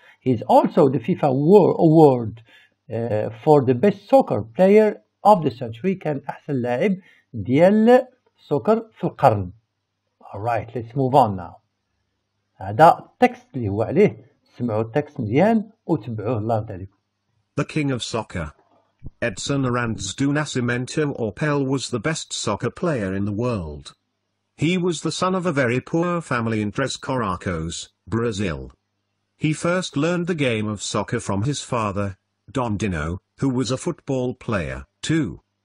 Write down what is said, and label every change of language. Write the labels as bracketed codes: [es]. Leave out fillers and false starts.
[en] He is also the FIFA award for the best soccer player of the century. [ar] كان أحسن لاعب ديال سوكر في القرن. [en] Alright, let's move on now. [ar] هذا التكست اللي هو عليه. سمعوا التكست مزيان وتبعوه الله يرضى عليكم. [en] The king of soccer. Edson Arantes do Nascimento or Pelé was the best soccer player in the world. He was the son of a very poor family in Três Corações, Brazil. He first learned the game of soccer from his father, Don Dino, who was a football player, too.